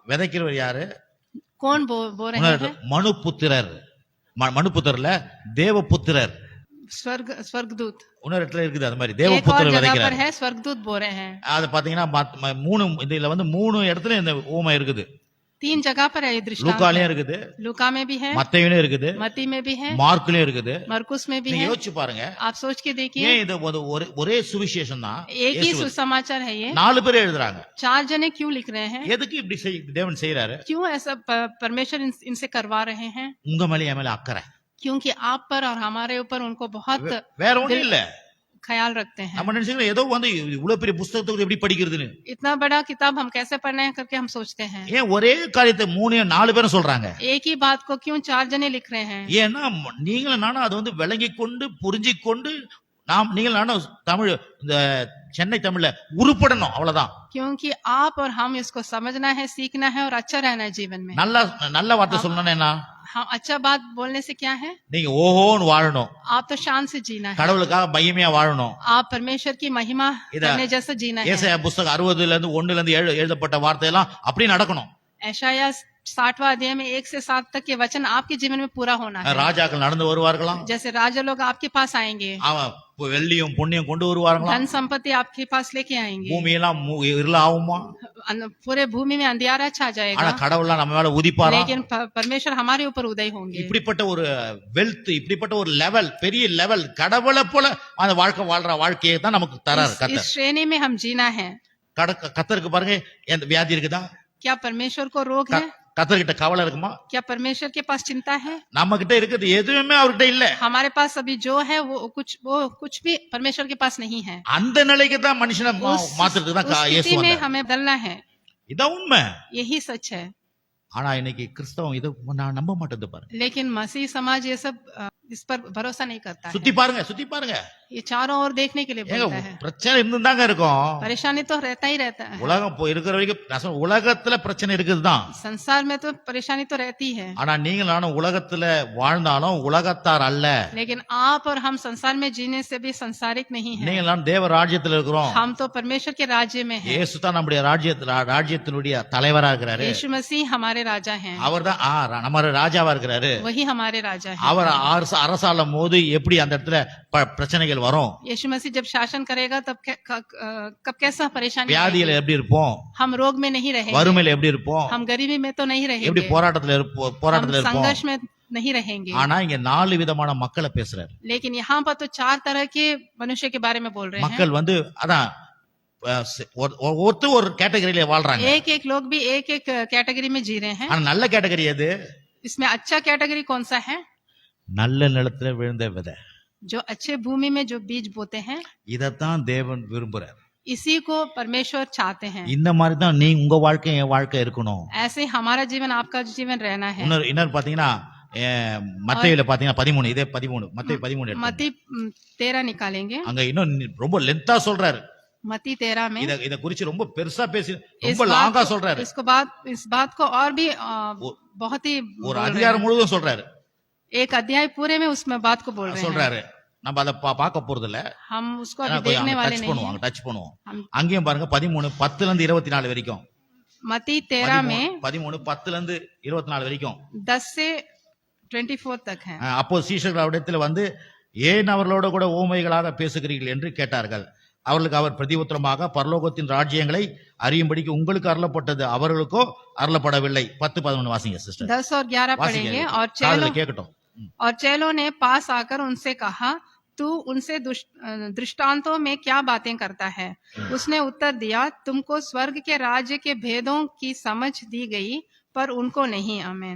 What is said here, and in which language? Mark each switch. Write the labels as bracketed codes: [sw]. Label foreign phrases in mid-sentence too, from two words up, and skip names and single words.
[ta] விதைக்கிறவர் யாரு? [hi] कौन बो रहे हैं? [ta] மனுபுத்திரர். மனுபுத்திரர்ல தேவபுத்திரர். [hi] स्वर्गदूत। [ta] இன்னொரு இடத்துல இருக்குது அது மாதிரி [hi] एक और [ta] தேவபுத்திரர் [hi] जगह पर [ta] விதைக்கிறார். [hi] है स्वर्गदूत बो रहे हैं। [ta] அது பாத்தீங்கன்னா மூணு இதுல வந்து மூணு இடத்துல இந்த ஊமை இருக்குது. [hi] 3 जगह पर है ये दृष्टांत। [ta] லூக்காலயும் இருக்குது, [hi] लूका में भी है, [ta] மத்தேயுலயும் இருக்குது, [hi] मत्ती में भी है, [ta] மார்க்லயும் இருக்குது. [hi] मरकुस में भी [ta] நீங்க [hi] है। [ta] யோசிச்சு பாருங்க, [hi] आप सोच के देखिए, [ta] ஏன் இது ஒரே சுவிசேஷம் தான் [hi] एक ही सुसमाचार है ये। [ta] 4 பேர் எழுதுறாங்க. [hi] 4 जने क्यों लिख रहे हैं? [ta] எதுக்கு இப்படி தேவன் செய்யறாரு? [hi] क्यों ऐसा परमेश्वर इनसे करवा रहे हैं? [ta] உங்க மேல என் மேல அக்கறை. [hi] क्योंकि आप पर और हमारे ऊपर उनको बहुत [ta] வேற ஒண்ணும் இல்ல. [hi] ख्याल रखते हैं। [ta] நம்ம நினைச்சுக்கிறோம் ஏதோ வந்து இவ்வளவு பெரிய புத்தகத்தை எப்படி படிக்கிறதுன்னு. [hi] इतना बड़ा किताब हम कैसे पढ़ना है करके हम सोचते हैं। [ta] ஏன் ஒரே காரியத்தை 4 பேரும் சொல்றாங்க? [hi] एक ही बात को क्यों 4 जने लिख रहे हैं? [ta] ஏன்னா நீங்களும் நானும் அது வந்து விளங்கி கொண்டு புரிஞ்சு கொண்டு நீங்களும் நானும் தமிழ் இந்த சென்னை தமிழ்ல உருப்படணும், அவ்வளவுதான். [hi] क्योंकि आप और हम इसको समझना है, सीखना है और अच्छा रहना है जीवन में। [ta] நல்ல வார்த்தை சொல்லணும்னா என்ன? [hi] हाँ, अच्छा बात बोलने से क्या है? [ta] நீங்க ஓஹோன்னு வாழணும். [hi] आप तो शान से जीना है। [ta] கடவுளுக்காக பயமையா வாழணும். [hi] आप परमेश्वर की महिमा करने जैसा जीना है। [ta] ஏசாயா புத்தகம் 60ல இருந்து 1ல இருந்து 7 எழுதப்பட்ட வார்த்தையெல்லாம் அப்படி நடக்கணும். [hi] ऐशाया 60वां अध्याय में 1 से 7 तक के वचन आपके जीवन में पूरा होना है। [ta] ராஜாக்கள் நடந்து வருவார்களாம். [hi] जैसे राजा लोग आपके पास आएंगे, [ta] அவன் வெள்ளியும் பொன்னியும் கொண்டு வருவார்களாம். [hi] धन संपत्ति आपके पास लेके आएंगे, [ta] பூமியெல்லாம் இருளாகுமா, [hi] पूरे भूमि में अंधियारा छा [ta] ஆனா [hi] जाएगा, [ta] கடவுள்லாம் நம்ம மேல உதிப்பாரா. [hi] लेकिन परमेश्वर हमारे ऊपर उदय होंगे। [ta] இப்படிப்பட்ட ஒரு வெல்த், இப்படிப்பட்ட ஒரு லெவல், பெரிய லெவல், கடவுளை போல அந்த வாழ்க்கையை தான் நமக்கு தராரு [hi] इस [ta] கர்த்தர். [hi] श्रेणी में हम जीना है। [ta] கர்த்தருக்கு பாருங்க, எந்த வியாதி இருக்குதா? [hi] क्या परमेश्वर को रोग है? [ta] கர்த்தர்கிட்ட கவலை இருக்குமா? [hi] क्या परमेश्वर के पास चिंता है? [ta] நம்ம கிட்ட இருக்குது எதுவுமே அவர்கிட்ட இல்ல. [hi] हमारे पास अभी जो है वो कुछ भी परमेश्वर के पास नहीं है। [ta] அந்த நிலைக்கு தான் மனுஷனை மாத்துறதுக்கு தான் [hi] उस [ta] இயேசு [hi] स्थिति में [ta] வந்தார். [hi] हमें बदलना है। [ta] இதான் உண்மை. [hi] यही सच है। [ta] ஆனா இன்னைக்கு கிறிஸ்தவம் இதை நான் நம்ப மாட்டேது பாருங்க. [hi] लेकिन मसीह समाज ये सब इस पर भरोसा नहीं करता है। [ta] சுத்தி பாருங்க. [hi] ये चारों ओर देखने के लिए बोलता है। [ta] பிரச்சனை இருந்துதாங்க இருக்கும். [hi] परेशानी तो रहता ही रहता है। [ta] உலகம் இருக்கிற வரைக்கும் உலகத்துல பிரச்சனை இருக்குதுதான். [hi] संसार में तो परेशानी तो रहती है। [ta] ஆனா நீங்க நானும் உலகத்துல வாழ்ந்தாலும் உலகத்தார் அல்ல. [hi] लेकिन आप और हम संसार में जीने से भी संसारिक नहीं है। [ta] நீங்க நானும் தேவ ராஜ்யத்துல இருக்கிறோம். [hi] हम तो परमेश्वर के राज्य में हैं। [ta] இயேசு தான் நம்முடைய ராஜ்யத்தினுடைய தலைவரா இருக்கிறாரு. [hi] यीशु मसीह हमारे राजा हैं। [ta] அவர்தான் நம்ம ராஜாவா இருக்கிறாரு. [hi] वही हमारे राजा हैं। [ta] அவர் அரசாளும் போது எப்படி அந்த இடத்துல பிரச்சனைகள் வரும்? [hi] यीशु मसीह जब शासन करेगा तब कब कैसा परेशानी, [ta] வியாதியில எப்படி இருப்போம்? [hi] हम रोग में नहीं रहेंगे, [ta] வறுமையில எப்படி இருப்போம்? [hi] हम गरीबी में तो नहीं [ta] எப்படி [hi] रहेंगे, [ta] போராட்டத்துல [hi] हम [ta] இருப்போம்? [hi] संघर्ष में नहीं रहेंगे। [ta] ஆனா இங்க 4 விதமான மக்களை பேசுறாரு. [hi] लेकिन यहाँ पर तो 4 तरह के मनुष्य के बारे में बोल रहे हैं। [ta] மக்கள் வந்து அதான் ஒரு கேட்டகரியில வாழ்றாங்க. [hi] एक लोग भी एक कैटेगरी में जी रहे हैं। [ta] ஆனா நல்ல கேட்டகரி எது? [hi] इसमें अच्छा कैटेगरी कौन सा है? [ta] நல்ல நிலத்துல விழுந்த விதை. [hi] जो अच्छे भूमि में जो बीज बोते हैं, [ta] இதத்தான் தேவன் விரும்புறார். [hi] इसी को परमेश्वर चाहते हैं। [ta] இந்த மாதிரி தான் நீ உங்க வாழ்க்கை என் வாழ்க்கை இருக்கணும். [hi] ऐसे हमारा जीवन आपका जीवन रहना है। [ta] இன்னொரு பாத்தீங்கன்னா மத்தேயுல பாத்தீங்கன்னா 13, இதே 13 மத்தேயு 13 [hi] मत्ती 13 निकालेंगे। [ta] அங்க இன்னும் ரொம்ப லென்த்தா சொல்றாரு. [hi] मत्ती 13 में [ta] இத குறிச்சு ரொம்ப பெருசா பேசி ரொம்ப லாங்கா சொல்றாரு. [hi] इस बात को और भी बहुत ही [ta] ஒரு அதிகாரம் முழுவதும் சொல்றாரு. [hi] एक अध्याय पूरे में उसमें बात को बोल रहे हैं। [ta] சொல்றாரு. நம்ம அத பார்க்க போறது இல்ல. [hi] हम उसको अभी देखने वाले नहीं हैं। [ta] டச் பண்ணுவோம். அங்கேயும் பாருங்க 13 10ல இருந்து 24 வரைக்கும். [hi] मत्ती 13 में [ta] 13 10ல இருந்து 24 வரைக்கும் [hi] 10 से 24 तक है। [ta] அப்போ சீஷர்கள் அவரிடத்தில் வந்து ஏன் அவர்களோட கூட ஓமைகளாக பேசுகிறீர்கள் என்று கேட்டார்கள். அவர்களுக்கு அவர் பிரதிஉத்தரமாக பரலோகத்தின் ராஜ்யங்களை அறியும்படிக்கு உங்களுக்கு அருளப்பட்டது, அவர்களுக்கோ அருளப்படவில்லை. 10-11 வாசிங்க சிஸ்டர். [hi] 10 और 11 पढ़ेंगे। [ta] கேட்கட்டும். [hi] और चेलों ने पास आकर उनसे कहा, तू उनसे दृष्टांतों में क्या बातें करता है? उसने उत्तर दिया, तुमको स्वर्ग के राज्य के भेदों की समझ दी गई पर उनको नहीं। आमीन।